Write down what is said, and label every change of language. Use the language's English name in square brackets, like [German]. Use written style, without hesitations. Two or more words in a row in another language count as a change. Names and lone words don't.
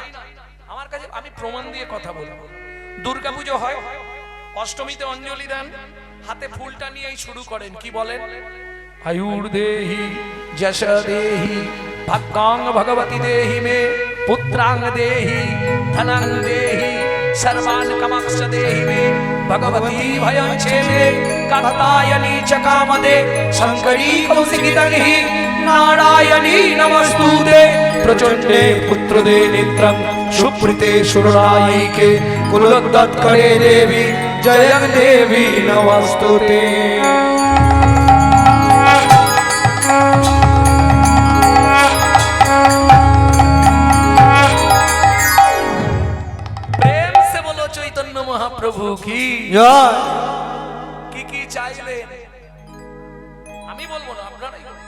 [Bangla] আমার কাছে, আমি প্রমাণ দিয়ে কথা বলবো। দুর্গাপুজো হয়, অষ্টমীতে অঞ্জলি দেন, হাতে ফুলটা নিয়েই শুরু করেন, কি বলেন? [Sanskrit] আয়ুর দেহি যশ দেহি ভাগ্যাং ভগবতী দেহি মে পুত্রাং দেহি ধনাং দেহি सर्वान् कामांश्च देहि मे भगवती भयं छेदे कात्यायनी च कामदे शंकरी कौशिकीतहि नारायणी नमस्तुते प्रचंडे पुत्रदे नेत्रं सुप्रीते सुररायिके कुलोद्गतकरे देवी जयं देवी नमस्तुते। [Bangla] প্রভু কি জয়। কি চাইলেন আমি বলবো না, আপনারাই বলবেন।